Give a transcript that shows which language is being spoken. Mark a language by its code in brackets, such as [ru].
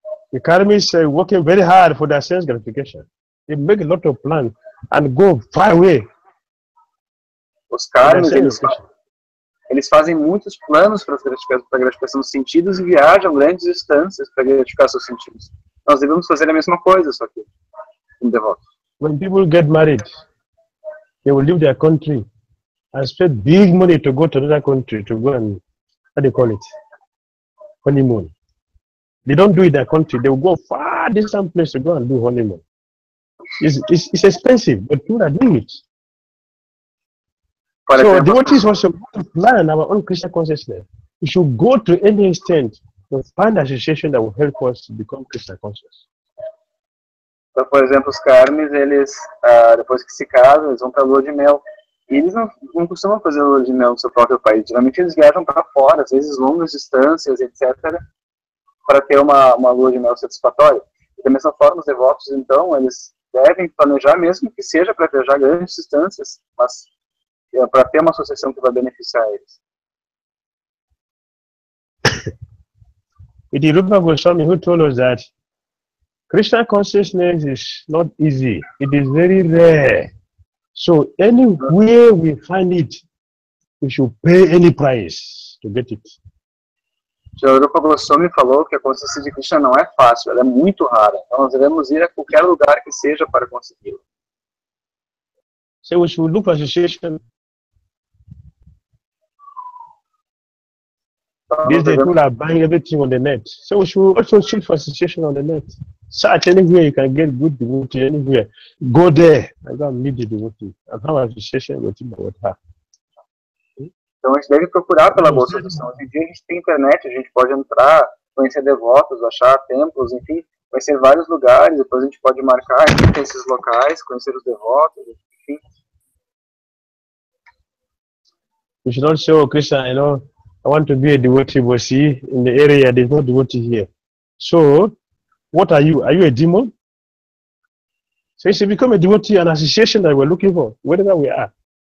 [en] The karmis are working very hard for their sense gratification. They make a lot of plans and go far away. [pt] Os karmis, eles fazem muitos planos para a gratificação dos sentidos e viajam grandes distâncias para gratificar seus sentidos. Nós devemos fazer a mesma coisa, só que com devotos. [en] When people get married, they will leave their country and spend big money to go to another country to go and, how do you call it, honeymoon. They don't do it in their country. They will go far distant place to go and do honeymoon. It's expensive, but people are doing it. So devotees also plan our own Krishna consciousness. We should go to any extent to find association that will help us to become Krishna conscious. [pt] Então, por exemplo, os karmis, eles, depois que se casam, eles vão para a lua de mel. E eles não costumam fazer a lua de mel no seu próprio país. Geralmente eles viajam para fora, às vezes longas distâncias, etc., para ter uma lua de mel satisfatória. E da mesma forma, os devotos, então, eles devem planejar, mesmo que seja para viajar grandes distâncias, mas para ter uma associação que vai beneficiar eles. [en] It is Rupa Goswami who told us that Krishna consciousness is not easy. It is very rare. So anywhere we find it, we should pay any price to get it. [pt] O Rupa Goswami falou que a consciência de Krishna não é fácil, ela é muito rara. Então nós devemos ir a qualquer lugar que seja para consegui-la. [en] So we should look for association. These days people are buying everything on the net. So we should also seek for association on the net. Search anywhere you can get good devotee, anywhere. Go there and go and meet the devotee and have association with him or with her. [pt] Então a gente deve procurar pela boa associação. Hoje em dia a gente tem internet, a gente pode entrar, conhecer devotos, achar templos, enfim, conhecer vários lugares, depois a gente pode marcar em esses locais, conhecer os devotos, enfim. [en] We should not say, oh Krishna, you know, I want to be a devotee, but see, in the area there's no devotee here. So, what are you? Are you a demon? So you should become a devotee, an association that we're looking for, wherever we are.